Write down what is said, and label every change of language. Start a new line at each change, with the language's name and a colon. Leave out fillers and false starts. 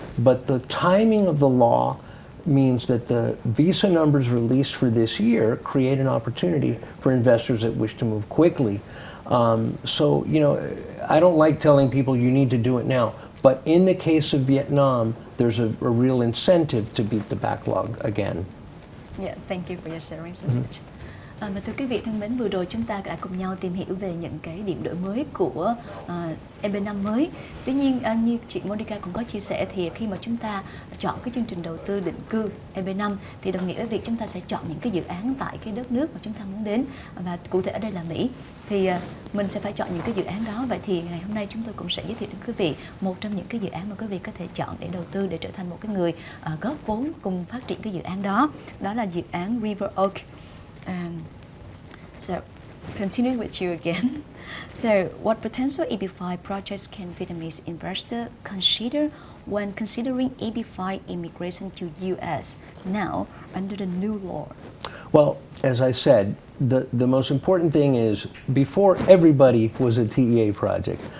English: But the timing of the law means that the visa numbers released for this year create an opportunity for investors that wish to move quickly. So, I don't like telling people you need to do it now. But in the case of Vietnam, there's a real incentive to beat the backlog again. Yeah, thank you for your sharing so much.
Vietnamese: Và thưa quý vị thân mến, vừa rồi chúng ta đã cùng nhau tìm hiểu về những cái điểm đổi mới của EB5 mới. Tuy nhiên như chị Monica cũng có chia sẻ thì khi mà chúng ta chọn cái chương trình đầu tư định cư EB5 thì đồng nghĩa với việc chúng ta sẽ chọn những cái dự án tại cái đất nước mà chúng ta muốn đến, và cụ thể ở đây là Mỹ. Thì mình sẽ phải chọn những cái dự án đó. Vậy thì ngày hôm nay chúng tôi cũng sẽ giới thiệu đến quý vị một trong những cái dự án mà quý vị có thể chọn để đầu tư, để trở thành một cái người góp vốn cùng phát triển cái dự án đó. Đó là dự án River Oak.
English: So, continuing with you again. So, what potential EB5 projects can Vietnamese investor consider when considering EB5 immigration to U.S. now under the new law? Well, as I said, the most important thing is before everybody was a TEA project.